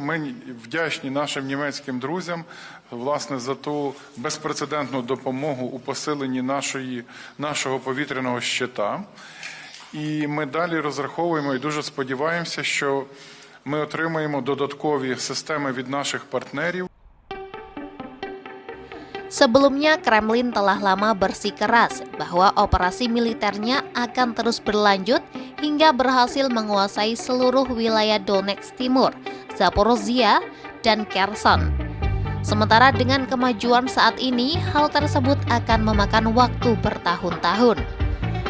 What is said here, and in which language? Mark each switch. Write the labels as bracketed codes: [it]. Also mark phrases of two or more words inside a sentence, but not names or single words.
[uk] Ми вдячні нашим німецьким друзям, власне, за ту безпрецедентну допомогу у посиленні нашого повітряного щита. І ми далі розраховуємо і дуже сподіваємося, що ми отримаємо додаткові системи від наших партнерів. [id] Sebelumnya, Kremlin telah lama bersikeras bahwa operasi militernya akan terus berlanjut hingga berhasil menguasai seluruh wilayah Donetsk Timur, Zaporozhia, dan Kherson. Sementara dengan kemajuan saat ini, hal tersebut akan memakan waktu bertahun-tahun.